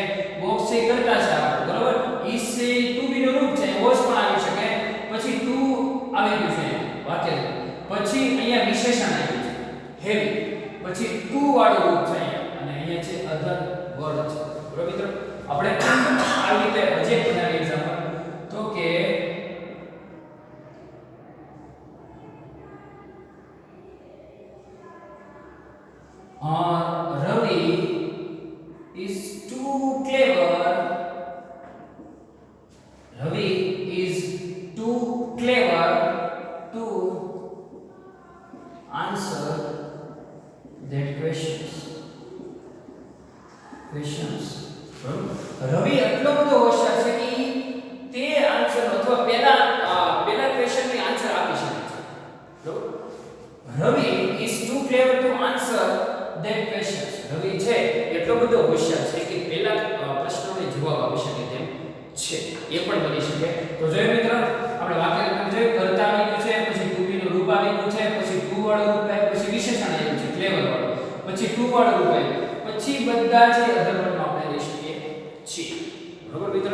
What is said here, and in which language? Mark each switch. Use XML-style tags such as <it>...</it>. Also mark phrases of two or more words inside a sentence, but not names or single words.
<gu>બોક્સ છે કરતા છે બરાબર. ઈસ છે</gu> <en>to be</en> <gu>નું રૂપ છે, વોઝ પણ આવી શકે. પછી ટુ આવી ગયું છે વાક્ય. પછી અહીંયા વિશેષણ આવ્યું છે હેવી. પછી ટુ વાળું રૂપ છે અહીંયા, અને અહીંયા છે</gu> <en>other word</en> <gu>છે બરાબર મિત્રો. આપણે આવી રીતે હજી એક બનાવીએ એક્ઝામ્પલ તો કે</gu> <en>Ravi is too clever. Ravi is too clever to answer that questions.</en> <gu>રવિ એટલો બધો હોશિયાર છે કે તે આન્સર અથવા પહેલા ક્વેશ્ચનની આન્સર આપી શકે છે બરોબર.</gu> <en>રવિ is too clever to answer that questions.</en> <gu>રવિ છે એટલો બધો હોશિયાર છે કે પહેલા પ્રશ્નોને જવાબ આપી શકે તેમ છે. એ પણ બની શકે. તો જોયું મિત્રો આપણે વાક્ય રચના જોયું. કર્તા આવી ગયું છે, પછી</gu> <en>to be</en> <gu>નું રૂપ આવી ગયું છે, પછી ટુ વાળું રૂપ આવ્યું, પછી વિશેષણ આવ્યું છે ક્લેવર વાળું, પછી ટુ વાળું રૂપ આવ્યું, પછી બધા છે</gu> <en>other wordમાં</en> <gu>આપણે લઈ શકીએ છીએ બરોબર મિત્રો.</gu>